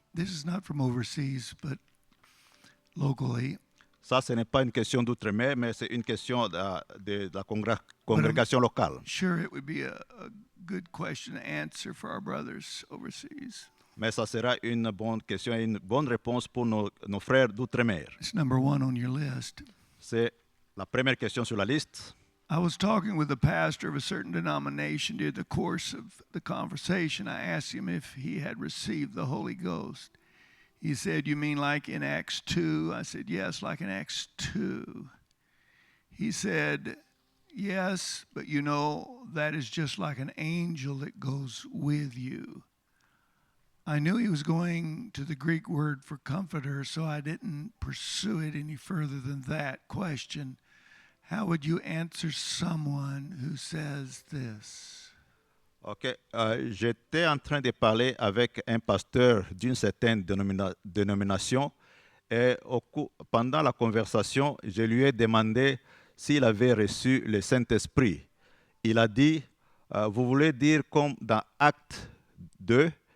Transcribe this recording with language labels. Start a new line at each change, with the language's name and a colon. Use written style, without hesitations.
English: This is not from overseas, but locally.
French: Ça, ce n'est pas une question d'outre-mer, mais c'est une question de la congrégation locale.
English: Sure, it would be a good question to answer for our brothers overseas.
French: Mais ça sera une bonne question et une bonne réponse pour nos frères d'outre-mer.
English: It's number one on your list.
French: C'est la première question sur la liste.
English: I was talking with the pastor of a certain denomination during the course of the conversation. I asked him if he had received the Holy Ghost. He said, "You mean like in Acts 2?" I said, "Yes, like in Acts 2." He said, "Yes, but you know, that is just like an angel that goes with you." I knew he was going to the Greek word for comforter, so I didn't pursue it any further than that question. How would you answer someone who says this? OK.
French: J'étais en train de parler avec un pasteur d'une certaine dénomination et pendant la conversation, je lui ai demandé s'il avait reçu le Saint-Esprit. Il a dit, vous voulez dire comme dans Acte 2?